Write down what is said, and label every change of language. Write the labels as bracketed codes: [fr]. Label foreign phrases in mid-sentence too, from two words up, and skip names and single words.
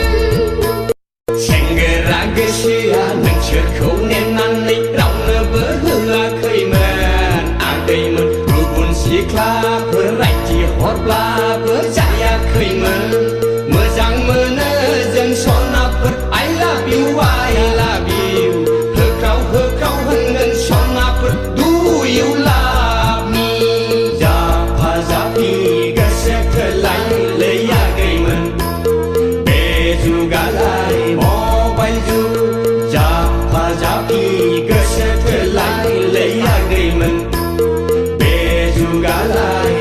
[brx] सेंग्रा गोसोआ नोंसोरखौ नेनानै रावनोबो होआखैमोन आगैमोन गुबुन सिख्लाफोर रायथि हरब्लाबो जायाखैमोन मोजां मोनो जों सनाफोर [en] I love you [brx] होख्राव होख्राव होनगोन सनाफोर [en] Do you love me [brx] जाफा जाफि गोसो थोलाय लैयाखैमोन बे जुगालाय मबाइल जुग जाफा जाफि गोसो थोलाय लैयाखैमोन बे जुगालाय